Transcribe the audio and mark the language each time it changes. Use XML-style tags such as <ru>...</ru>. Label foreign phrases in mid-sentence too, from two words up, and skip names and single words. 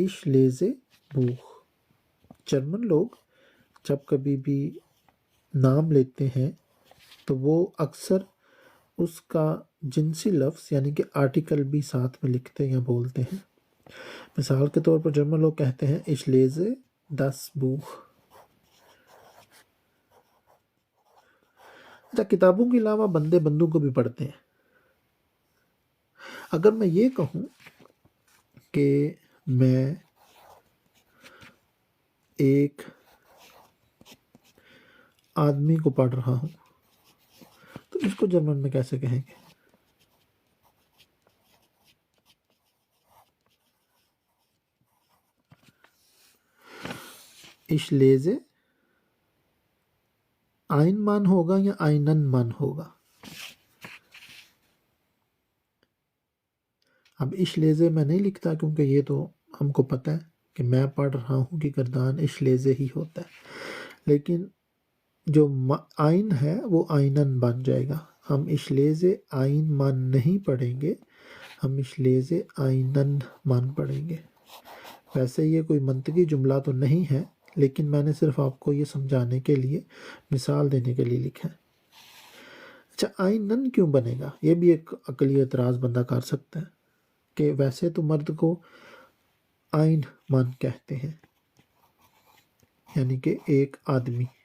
<de>Ich lese Buch.</de> <ur>جرمن لوگ جب کبھی بھی نام لیتے ہیں تو وہ اکثر اس کا جنسی لفظ یعنی کہ آرٹیکل بھی ساتھ میں لکھتے یا بولتے ہیں۔ مثال کے طور پر جرمن لوگ کہتے ہیں</ur> <de>ich lese das Buch۔</de> <ur>کتابوں کے علاوہ بندے بندوں کو بھی پڑھتے ہیں۔ اگر میں یہ کہوں کہ میں ایک آدمی کو پڑھ رہا ہوں تو اس کو جرمن میں کیسے کہیں گے؟</ur> <de>Ich lese ein Mann</de> <ur>ہوگا یا</ur> <de>einen Mann ہوگا؟</de> <ur>اب</ur> <de>ich lese</de> <ur>میں نہیں لکھتا کیونکہ یہ تو ہم کو پتہ ہے کہ میں پڑھ رہا ہوں کہ گردان</ur> <de>ich lese</de> <ur>ہی ہوتا ہے، لیکن جو ein ہے وہ einen بن جائے گا. ہم</ur> <de>ich lese ein Mann</de> <ur>نہیں پڑھیں گے، ہم</ur> <de>ich lese einen Mann</de> <ur>پڑھیں گے. ویسے یہ کوئی منطقی جملہ تو نہیں ہے، لیکن میں نے صرف آپ کو یہ سمجھانے کے لیے، مثال دینے کے لیے لکھا ہے. اچھا einen کیوں بنے گا؟ یہ بھی ایک عقلی اعتراض بندہ کر سکتا ہے کہ ویسے تو مرد کو</ur> <de>ein Mann</de> <ur>کہتے ہیں، یعنی کہ ایک آدمی.</ur>